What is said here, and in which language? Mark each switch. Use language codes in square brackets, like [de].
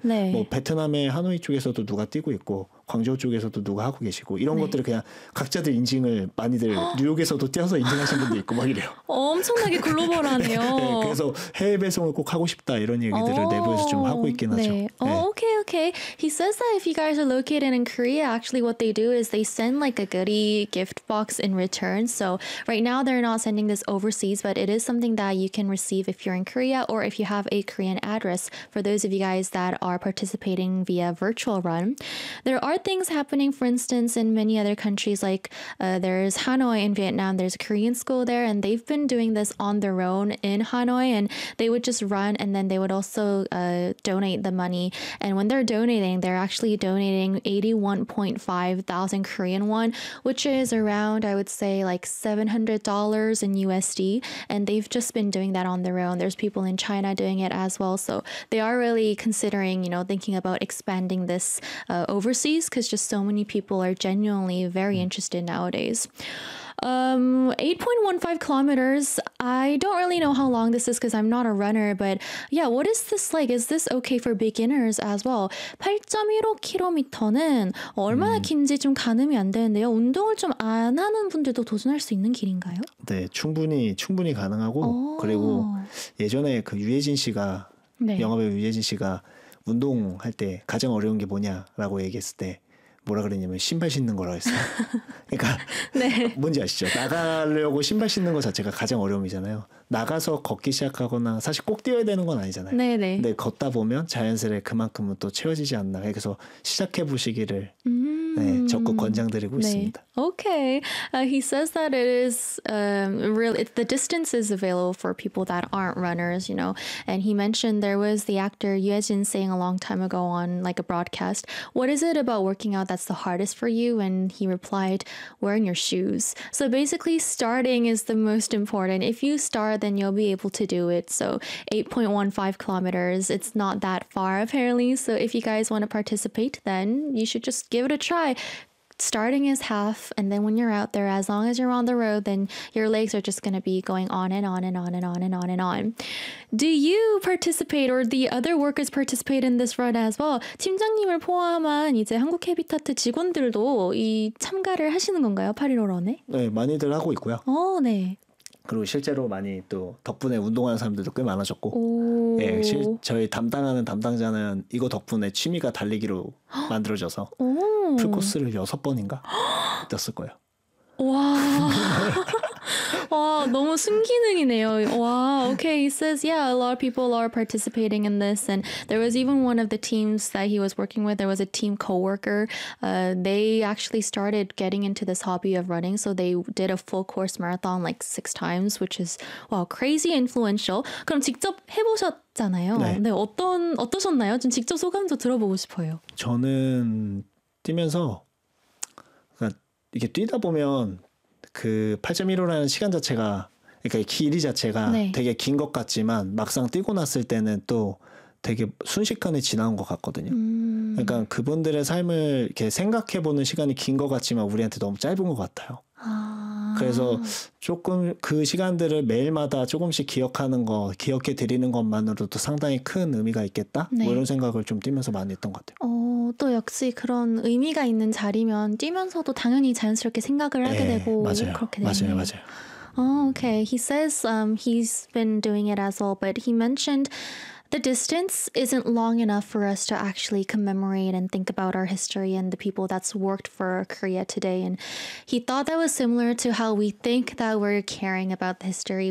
[ko] 네. 뭐 베트남의 하노이 쪽에서도 누가 뛰고 있고 광저우 쪽에서도 누가 하고 계시고 이런 네. 것들을 그냥 각자들 인증을 많이들 뉴욕에서도 뛰어서 인증하신 분도 있고 막 이래요. 엄청나게 글로벌하네요. 네, 그래서 해외 배송을 꼭 하고 싶다 이런 얘기들을 내부에서 좀 하고 있긴 네. 하죠. 네. [en] Okay, okay. He says that if you guys are located in Korea, actually what they do is they send like a goodie gift box in return. So right now they're not sending this overseas, but it is something that you can receive if you're in Korea or if you have a Korean address for those of you guys that are participating via virtual run. There are things happening, for instance, in many other countries, like there's Hanoi in Vietnam, there's a Korean school there, and they've been doing this on their own in Hanoi, and they would just run, and then they would also donate the money. And when they're donating, they're actually donating 81,500 Korean won, which is around, I would say, like $700 in USD, and they've just been doing that on their own. There's people in China doing it as well, so they are really considering, you know, thinking about expanding this overseas, because just so many people are genuinely very interested nowadays. 8.15 kilometers, I don't really know how long this is because I'm not a runner, but yeah, what is this like? Is this okay for beginners as well? [ko] 8.15 km는 얼마나 긴지 좀 가늠이 안 되는데요. 운동을 좀 안 하는 분들도 도전할 수 있는 길인가요? 네, 충분히 가능하고 그리고 예전에 그 유예진 씨가 네. 영화배우 유예진 씨가 운동할 때 가장 어려운 게 뭐냐라고 얘기했을 때 뭐라 그랬냐면 신발 신는 거라고 했어요. 그러니까 네. 뭔지 아시죠? 나가려고 신발 신는 거 자체가 가장 어려움이잖아요. 나가서 걷기 시작하거나 사실 꼭 뛰어야 되는 건 아니잖아요. 네, 네. 근데 걷다 보면 자연스레 그만큼은 또 채워지지 않나. 그래서 시작해 보시기를 적극 권장드리고 있습니다. [en] Okay. He says that it is really, the distance is available for people that aren't runners, you know. And he mentioned there was the actor Yoo Jin saying a long time ago on like a broadcast, what is it about working out that's the hardest for you? And he replied, wearing your shoes. So basically starting is the most important. If you start, then you'll be able to do it. So 8.15 kilometers, it's not that far apparently. So if you guys want to participate, then you should just give it a try. starting is half, and then when you're out there, as long as you're on the road, then your legs are just going to be going on and on and on and on and on and on. Do you participate or the other workers participate in this run as well? [ko] 팀장님을 포함한 이제 한국 헤비타트 직원들도 이 참가를 하시는 건가요? 8.15런에? 네, 많이들 하고 있고요. 어, 네. 그리고 실제로 많이 또 덕분에 운동하는 사람들도 꽤 많아졌고 오. 예, 저희 담당하는 담당자는 이거 덕분에 취미가 달리기로 만들어져서 오. 풀코스를 6번인가 뛰었을 거예요. 와. 와, 너무 순기능이네요. [en] 와, okay, he says, yeah, a lot of people are participating in this. And there was even one of the teams that he was working with, there was a team co-worker. They actually started getting into this hobby of running. So they did a full course marathon like 6 times, which is, wow, crazy influential. [ko] 그럼 직접 해보셨잖아요. 네. 네, 어떠셨나요? 좀 직접 소감도 들어보고 싶어요. 저는 뛰면서, 이게 뛰다 보면, 그 8.15라는 시간 자체가 그러니까 길이 자체가 네. 되게 긴 것 같지만 막상 뛰고 났을 때는 또 되게 순식간에 지나온 것 같거든요. 그러니까 그분들의 삶을 이렇게 생각해보는 시간이 긴 것 같지만 우리한테 너무 짧은 것 같아요. 아. 그래서 조금 그 시간들을 매일마다 조금씩 기억하는 거 기억해 드리는 것만으로도 상당히 큰 의미가 있겠다. 네. 뭐 이런 생각을 좀 뛰면서 많이 했던 것 같아요. 또 역시 그런 의미가 있는 자리면 뛰면서도 당연히 자연스럽게 생각을 하게 네, 되고 맞아요. 그렇게 되네요. 맞아요. 맞아요. [en] Oh, okay. He says he's been doing it as well, but he mentioned the distance isn't long enough for us to actually commemorate and think about our history and the people that's worked for Korea today. And he thought that was similar to how we think that we're caring about the history.